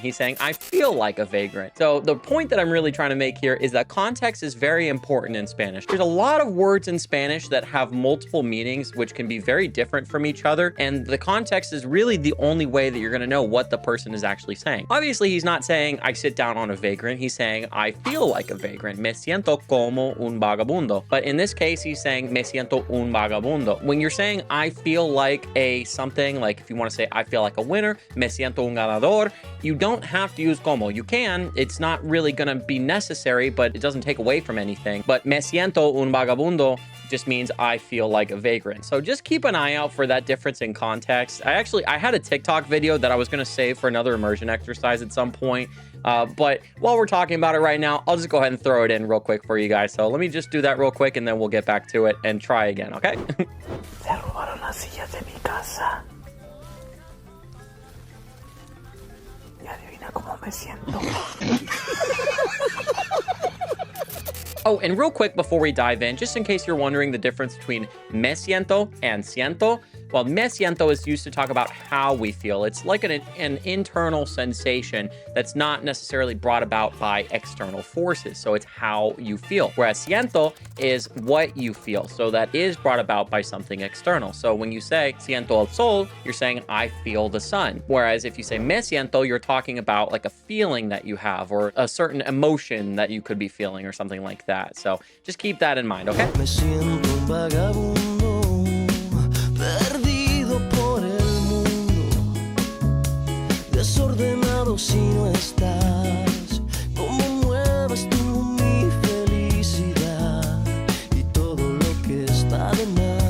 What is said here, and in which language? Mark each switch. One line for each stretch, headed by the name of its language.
English: He's saying I feel like a vagrant. So the point that I'm really trying to make here is that context is very important in Spanish. There's a lot of words in Spanish that have multiple meanings, which can be very different from each other. And the context is really the only way that you're going to know what the person is actually saying. Obviously, he's not saying I sit down on a vagrant. He's saying I feel like a vagrant.
Spanish: Me siento como un vagabundo.
English: But in this case, he's saying
Spanish: me siento un vagabundo.
English: When you're saying I feel like a something, like if you want to say I feel like a winner,
Spanish: me siento un ganador,
English: you don't have to use como. You can. It's not really going to be necessary, but it doesn't take away from anything. But
Spanish: me siento un vagabundo
English: just means I feel like a vagrant. So just keep an eye out for that difference in context. I had a TikTok video that I was going to save for another immersion exercise at some point. But while we're talking about it right now, I'll just go ahead and throw it in real quick for you guys. So let me just do that real quick and then we'll get back to it and try again, okay?
Spanish: Se robaron las sillas de mi casa. Y adivina cómo me siento.
English: Oh, and real quick before we dive in, just in case you're wondering the difference between me siento and siento, well, me siento is used to talk about how we feel. It's like an internal sensation that's not necessarily brought about by external forces. So it's how you feel. Whereas siento is what you feel. So that is brought about by something external. So when you say
Spanish: siento el sol,
English: you're saying I feel the sun. Whereas if you say me siento, you're talking about like a feeling that you have or a certain emotion that you could be feeling or something like that. So just keep that in mind, okay?
Spanish: Me siento un vagabundo, perdido por el mundo, desordenado si no estás. ¿Cómo mueves tú mi felicidad y todo lo que está de más?